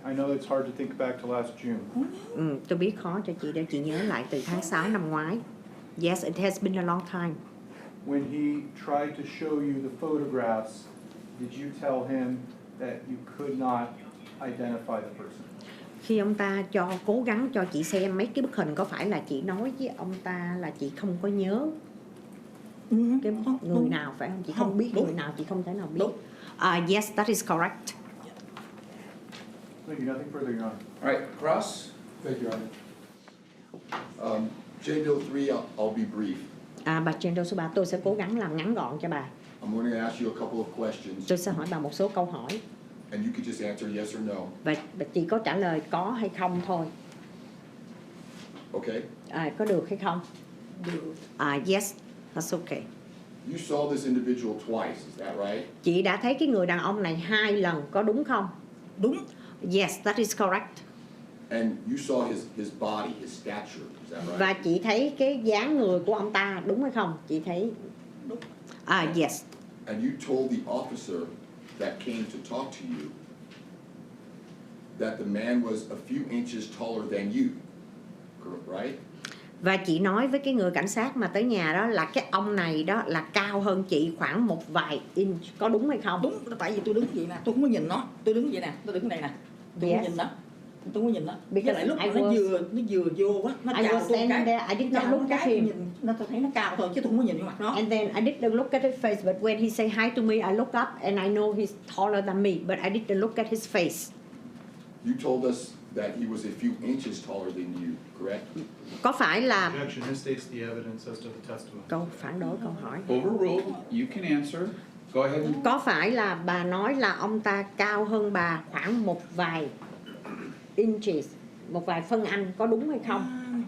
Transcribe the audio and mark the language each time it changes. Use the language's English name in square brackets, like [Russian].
[English] I know it's hard to think back to last June. [Vietnamese] Tôi biết khó cho chị để chị nhớ lại từ tháng 6 năm ngoái. [English] Yes, it has been a long time. When he tried to show you the photographs, did you tell him that you could not identify the person? [Vietnamese] Khi ông ta cố gắng cho chị xem mấy cái bức hình, có phải là chị nói với ông ta là chị không có nhớ cái người nào, phải không? Chị không biết người nào, chị không thể nào biết. [English] Yes, that is correct. Thank you. Nothing further, Your Honor. All right, Cross. Thank you, Your Honor. Genital 3, I'll be brief. [Vietnamese] Bà Genital số 3, tôi sẽ cố gắng làm ngắn gọn cho bà. [English] I'm going to ask you a couple of questions, [Vietnamese] Tôi sẽ hỏi bà một số câu hỏi. [English] and you can just answer yes or no. [Vietnamese] Và chị có trả lời có hay không thôi. [English] Okay? [Vietnamese] Có được hay không? Được. [English] Yes, that's okay. You saw this individual twice, is that right? [Vietnamese] Chị đã thấy cái người đàn ông này 2 lần, có đúng không? Đúng. [English] Yes, that is correct. And you saw his body, his stature, is that right? [Vietnamese] Và chị thấy cái dáng người của ông ta, đúng hay không? Chị thấy. Đúng. [English] Yes. And you told the officer that came to talk to you that the man was a few inches taller than you, right? [Vietnamese] Và chị nói với cái người cảnh sát mà tới nhà đó là cái ông này đó là cao hơn chị khoảng một vài inch, có đúng hay không? Đúng, tại vì tôi đứng vậy nè, tôi không có nhìn nó. Tôi đứng vậy nè, tôi đứng đây nè. Tôi không nhìn nó. Tôi không có nhìn nó. Với lại lúc mà nó vừa vô á, nó chào tôi cái. [English] I did not look at him. [Vietnamese] Nó tôi thấy nó cao thôi chứ tôi không có nhìn vô mặt nó. [English] And then I didn't look at his face, but when he say hi to me, I look up and I know he's taller than me, but I didn't look at his face. You told us that he was a few inches taller than you, correct? [Vietnamese] Có phải là [English] Objection. This states the evidence as to the testimony. [Vietnamese] câu phản đối câu hỏi. [English] Overruled. You can answer. Go ahead. [Vietnamese] Có phải là bà nói là ông ta cao hơn bà khoảng một vài inches, một vài phân anh, có đúng hay không?